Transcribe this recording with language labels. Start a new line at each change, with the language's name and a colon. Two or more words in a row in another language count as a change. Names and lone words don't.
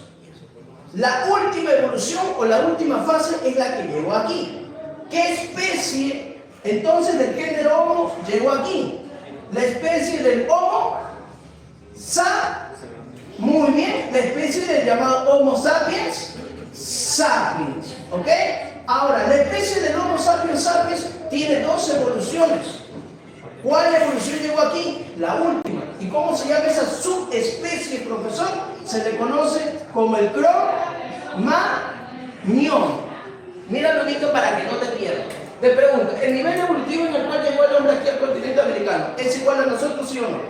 Spanish: La última evolución o la última fase es la que llegó aquí. ¿Qué especie entonces del género Homo llegó aquí? La especie del Homo muy bien, la especie del llamado Homo sapiens sapiens. ¿Ok? Ahora, la especie del Homo sapiens sapiens tiene 2 evoluciones. ¿Cuál evolución llegó aquí? La última. ¿Y cómo se llama esa subespecie, profesor? Se le conoce como el Cro-Magnon. Míralo, Nito, para que no te pierdas. Te pregunto, ¿el nivel evolutivo en el cual llegó el hombre aquí al continente americano es igual a nosotros, sí o no?